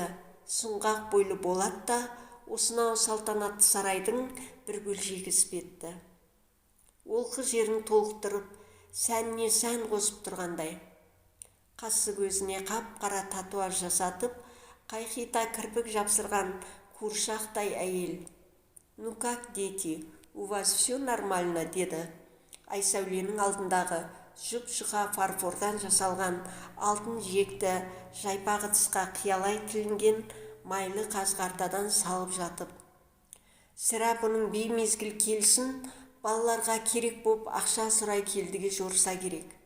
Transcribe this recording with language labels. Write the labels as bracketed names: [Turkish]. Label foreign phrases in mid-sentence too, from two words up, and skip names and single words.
[Kazakh] Сұңғақ бойлы Болат та осынау салтанатты сарайдың бір бөлшегі іспетті. Олқы жерін толықтырып, сәніне сән қосып тұрғандай. Қасы көзіне қап-қара татуаж жасатып, қайқита кірпік жапсырған қуыршақтай әйел. [Russian] «Ну как, дети, у вас все нормально?» [Kazakh] деді. Айсәуленің алдындағы жұп-жұқа фарфордан жасалған алтын жиекті жайпақ ыдысқа қиялай тілінген майлы қазғартадан салып жатып. Сірә бұның беймезгіл келсін, балаларға керек боп ақша сұрай келдіге жорса керек.